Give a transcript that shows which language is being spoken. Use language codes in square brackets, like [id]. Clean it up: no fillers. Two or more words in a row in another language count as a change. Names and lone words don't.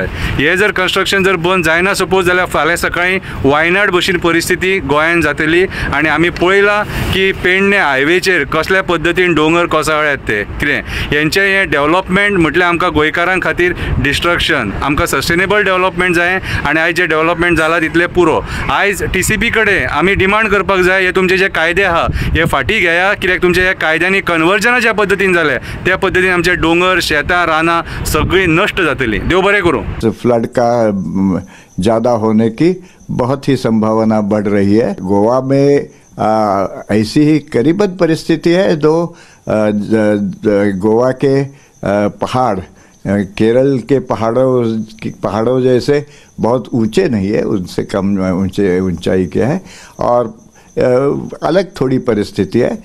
[kok] हे जर कन्स्ट्रक्शन जर बंद जायना सपोज जाल्यार फाल्यां सकाळीं वायनाड भशेन परिस्थिती गोंयान जातली आनी आमी पळयलां की पेडणे हायवेचेर कसल्या पद्दतीन डोंगर कोसळ्ळ्यात ते कितें यांचे हे डेव्हलपमेंट म्हटल्यार आमकां गोंयकारां खातीर डिस्ट्रक्शन आमकां [en] sustainable development [kok] जाय आनी आयज जे डेव्हलपमेंट जाला तितले पुरो। आयज TCP कडेन आमी डिमांड करपाक जाय हे तुमचे जे कायदे आहा हे फाटी घेया कित्याक तुमचे ह्या कायद्यांनी कन्वर्जनां ज्या पद्दतीन जाले त्या पद्दतीन आमचे डोंगर शेतां रानां सगळीं नश्ट जातलीं। देव बरें करूं। [hi] फ्लड का ज़्यादा होने की बहुत ही संभावना बढ़ रही है। गोवा में ऐसी ही करीबन परिस्थिति है। गोवा के पहाड़ केरल के पहाड़ों जैसे बहुत ऊंचे नहीं है, उनसे कम ऊंचाई के हैं और अलग थोड़ी परिस्थिति है।